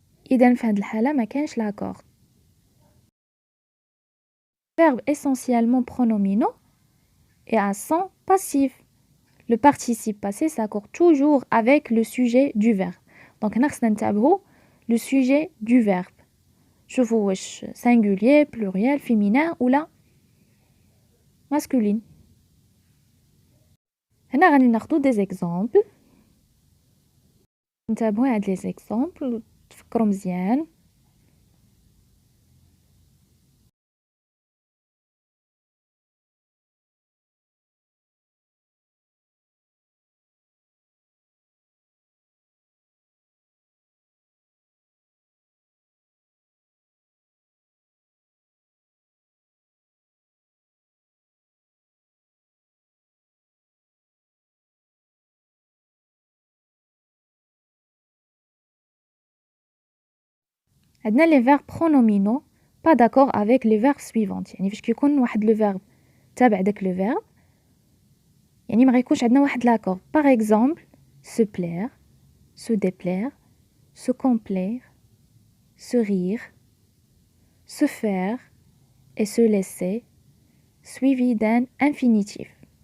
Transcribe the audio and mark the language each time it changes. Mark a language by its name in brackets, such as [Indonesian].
[Arabic] إذن في هذه الحالة ما كانش l'accord. [French] Verbe essentiellement pronominaux et à son passif. Le participe passé s'accorde toujours avec le sujet du verbe. Donc [Arabic] نخصنا نتابعو [French] le sujet du verbe. [Arabic] شوفوا واش [French] singulier, pluriel, féminin ou la masculine. [Arabic] هنا غادي ناخدو des exemples. نتابعو هاد les exemples تفكروا مزيان. [French] عندنا les verbes pronominaux pas d'accord avec les verbes suivants. [Arabic] يعني فاش كيكون واحد le verbe تابع داك le verbe يعني ما غيكونش عندنا واحد l'accord. [French] Par exemple, se plaire, se déplaire, se complaire, se rire, se faire et se laisser suivi d'un infinitif.